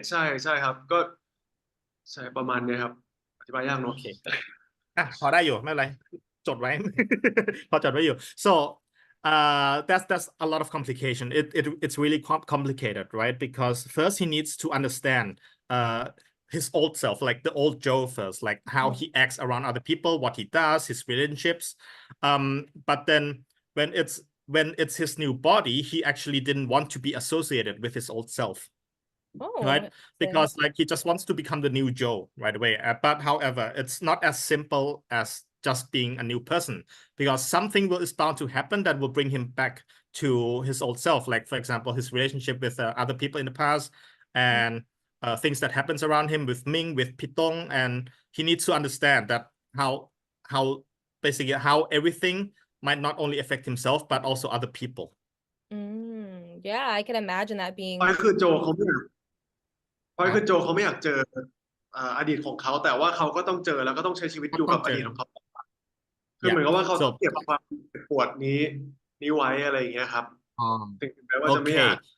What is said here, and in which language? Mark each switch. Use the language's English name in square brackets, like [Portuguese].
[Thai] ใช่ครับก็ใช่ประมาณนี้ครับอธิบายยากเนาะ โอเคพอได้อยู่ไม่เป็นไรจดไว้ พอจดไว้อยู่ [English] so that's a lot of complication it's really complicated right because first he needs to understand his old self, like the old Joe first, like how he acts around other people, what he does, his relationships. But then when it's his new body, he actually didn't want to be associated with his old self, right? Because like he just wants to become the new Joe right away. But however, it's not as simple as just being a new person, because something is bound to happen that will bring him back to his old self. Like for example, his relationship with other people in the past, and things that happens around him with Ming, with Pitong, and he needs to understand that how basically how everything might not only affect himself but also other people. Yeah, I can imagine that being. [Thai] พอยคือโจเขาไม่อยากเจออดีตของเขาแต่ว่าเขาก็ต้องเจอแล้วก็ต้องใช้ชีวิตอยู่กับอดีตของเขาคือเหมือนกับว่าเขาต้องเก็บความเจ็บปวดนี้ไว้อะไรอย่างเงี้ยครับถึงแม้ว่าจะไม่อยาก